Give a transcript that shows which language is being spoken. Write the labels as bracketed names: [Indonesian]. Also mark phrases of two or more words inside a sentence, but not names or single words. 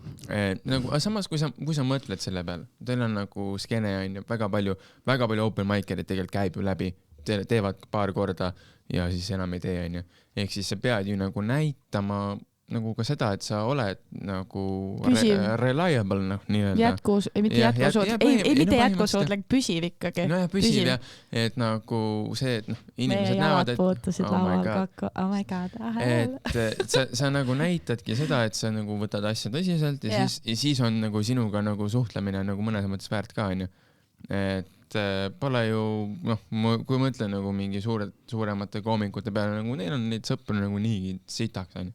[Estonian] Nagu, samas, kui sa mõtled selle peale, teil on nagu skeene, onju, väga palju [English] open mic'erid [Estonian] tegelikult käib ju läbi, teevad paar korda ja siis enam ei tee, onju. Ehk siis sa pead ju nagu näitama nagu ka seda, et sa oled nagu reliable, nii-öelda. Mitte jätkusuutlik, püsiv ikkagi. No jah, püsiv jah, et nagu see, et inimesed näevad, et [English] oh my god, [Estonian] et sa nagu näitadki seda, et sa nagu võtad asja tõsiselt ja siis on nagu sinuga nagu suhtlemine nagu mõnes mõttes väärt ka, onju. Et pole ju, kui ma ütlen nagu mingi suuremate koomikute peale, nagu neil on neid sõpru nagu niigi sitaks, onju.